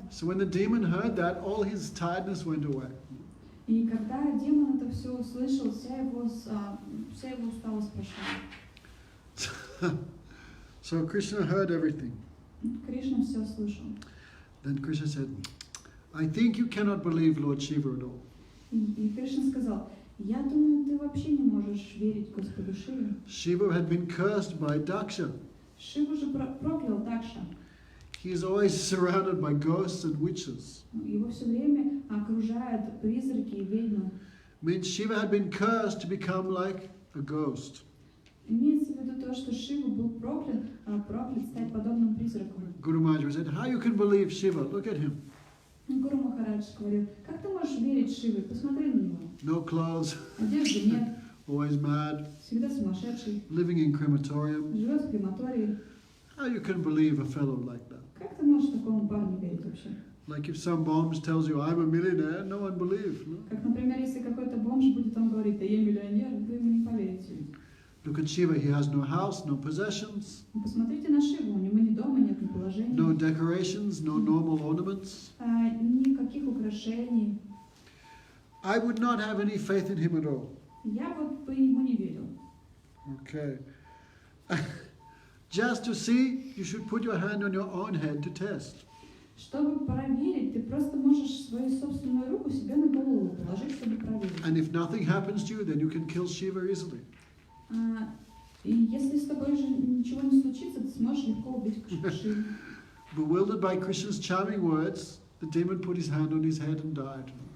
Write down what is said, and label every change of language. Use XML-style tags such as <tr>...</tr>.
<en>So when the demon heard that, all his tiredness went away.</en> <ru>И когда демон это все услышал, вся его усталость прошла.</ru> <en>So Krishna heard everything.</en> <ru>Кришна все слышал.</ru> <en>Then Krishna said, I think you cannot believe Lord Shiva at all.</en> <ru>И Кришна сказал: я думаю, ты вообще не можешь верить Господу Шиве.</ru> <en>Shiva had been cursed by Daksha.</en> <ru>Шиву же проклял Дакша.</ru> <en>He is always surrounded by ghosts and witches.</en> <ru>Его все время окружают призраки и ведьмы.</ru> <en>Means Shiva had been cursed to become like a ghost.</en> <ru>Имеется в виду то, что Шива был проклят стать подобным призраку.</ru> <en>Guru Maharaj said, how you can believe Shiva? Look at him.</en> <ru>Гуру Махарадж говорил: как ты можешь верить Шиве? Посмотри на него.</ru> <en>No clothes,</en> <ru>Одежды нет,</ru> <en>always mad,</en> <ru>всегда сумасшедший,</ru> <en>living in crematorium.</en> <ru>живет в крематории.</ru> <en>How you can believe a fellow like that?</en> <ru>Как ты можешь такому парню верить вообще?</ru> <en>Like if some bombs tells you I'm a millionaire, no one believes. No?</en> <ru>Как, например, если какой-то бомж будет вам говорить: да я миллионер, вы ему не поверите.</ru> <en>Look at Shiva, he has no house, no possessions,</en> <ru>Посмотрите на Шиву, у него ни дома нет, ни положения,</ru> <en>no decorations, no normal ornaments.</en> <ru>никаких украшений.</ru> <en>I would not have any faith in him at all.</en> <ru>Я вот бы ему не верил.</ru> <en>Okay. Just to see, you should put your hand on your own head to test.</en> <ru>Чтобы проверить, ты просто можешь свою собственную руку себе на голову положить, чтобы проверить.</ru> <en>And if nothing happens to you, then you can kill Shiva easily.</en> <ru>И если с тобой же ничего не случится, ты сможешь легко убить Шиву.</ru> <en>Bewildered by Krishna's charming words, the demon put his hand on his head and died.</en>